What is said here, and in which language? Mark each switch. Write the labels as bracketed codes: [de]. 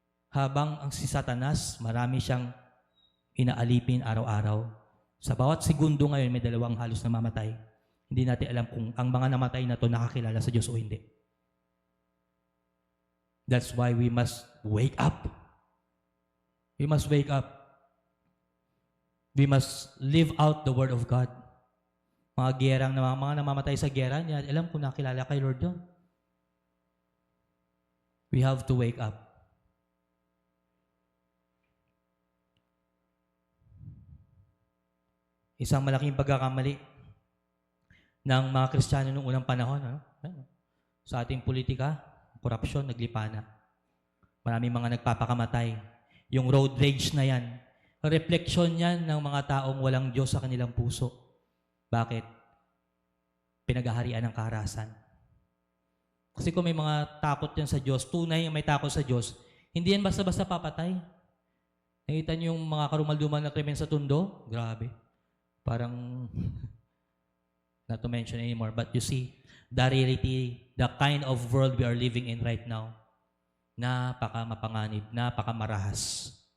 [tl] Habang ang si Satanas, marami siyang inaalipin araw-araw. Sa bawat segundo ngayon, may 2 halos namamatay. Hindi natin alam kung ang mga namatay na to nakakilala sa Diyos o hindi. [en] That's why we must wake up. We must wake up. We must live out the Word of God. [tl] Mga gerang, mga namamatay sa gera, hindi natin alam kung nakilala kay Lord doon. [en] We have to wake up. [tl] Isang malaking pagkakamali ng mga Kristiyano noong unang panahon, sa ating politika, korupsyon, naglipana. Maraming mga nagpapakamatay. Yung road rage na yan, refleksyon yan ng mga taong walang Diyos sa kanilang puso. Bakit? Pinaghaharian ng kaharasan. Kasi kung may mga takot yan sa Diyos, tunay yung may takot sa Diyos, hindi yan basta-basta papatay. Nakita niyo yung mga karumalduman na krimen sa Tondo? Grabe. [en] Parang, not to mention anymore, but you see, the reality, the kind of world we are living in right now, [tl] napaka-mapanganib, napaka-marahas.